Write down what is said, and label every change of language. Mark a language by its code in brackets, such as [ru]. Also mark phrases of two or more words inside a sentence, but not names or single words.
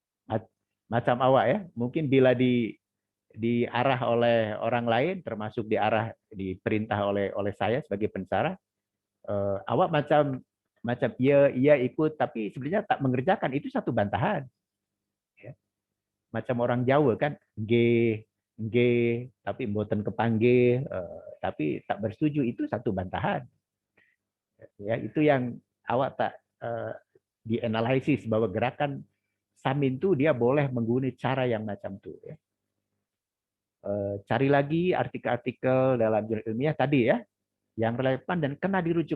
[ms] Macam awak ya, mungkin bila diarah oleh orang lain, termasuk diperintah oleh saya sebagai pensara, awak macam ia ikut, tapi sebenarnya tak mengerjakan, itu satu bantahan. Ya. Macam orang Jawa kan, G, tapi [jv] mboten kepanggih, [ms] tapi tak bersetuju, itu satu bantahan. Ya, itu yang awak tak dianalisis bahwa gerakan Samin itu dia boleh menggunakan cara yang macam itu. Ya. Cari lagi artikel-artikel dalam jurnal ilmiah tadi ya, yang relevan dan kena dirujuk.